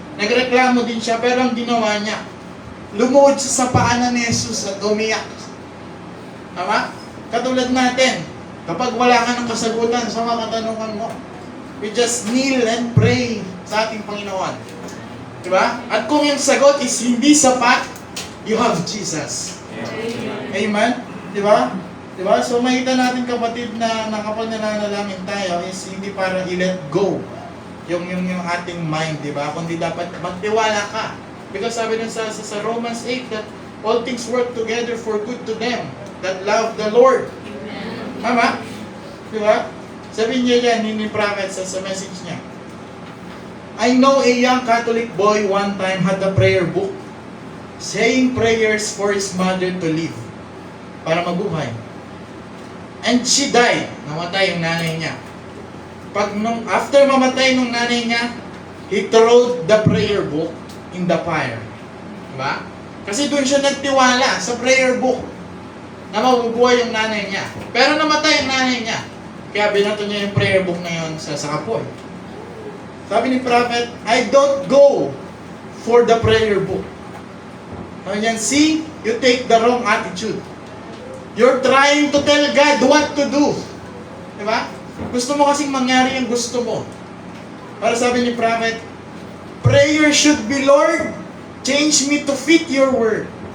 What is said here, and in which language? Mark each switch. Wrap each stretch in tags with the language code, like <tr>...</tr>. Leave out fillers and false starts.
<tl>Nagreklamo din siya. Pero ang ginawa niya, lumuhod siya sa paanan ni Jesus at umiyak. Tama? Katulad natin, kapag wala ka ng kasagutan sa mga katanungan mo,</tl> <en>we just kneel and pray</en> <tl>sa ating Panginoon. Diba? At kung yung sagot is hindi sapat,</tl> <en>you have Jesus.</en> <tl>Amen? Diba? Diba? So makita natin kapatid na kapag nananalangin tayo is hindi para i-let go yung ating mind, diba? Kundi dapat magtiwala ka.</tl> <en>Because</en> <tl>sabi dun sa</tl> <en>Romans 8 that all things work together for good to them that love the Lord.</en> <tl>Tama? Diba? Sabi niya yan ni Prophet sa message niya.</tl> <en>I know a young Catholic boy one time had a prayer book saying prayers for his mother to live</en> <tl>para mabuhay.</tl> <en>And she died.</en> <tl>Namatay yung nanay niya.</tl> <en>After</en> <tl>mamatay ng nanay niya,</tl> <en>he threw the prayer book in the fire.</en> <tl>Diba? Kasi doon siya nagtiwala sa prayer book na mabubuhay yung nanay niya. Pero namatay yung nanay niya. Kaya binato niya yung prayer book na yun sa kapoy. Sabi ni Prophet,</tl> <en>I don't go for the prayer book.</en> <tl>Sabi niyan,</tl> <en>see, you take the wrong attitude. You're trying to tell God what to do.</en> <tl>Diba? Gusto mo kasing mangyari yung gusto mo. Para sabi ni Prophet,</tl> <en>prayer should be, Lord, change me to fit your word.</en>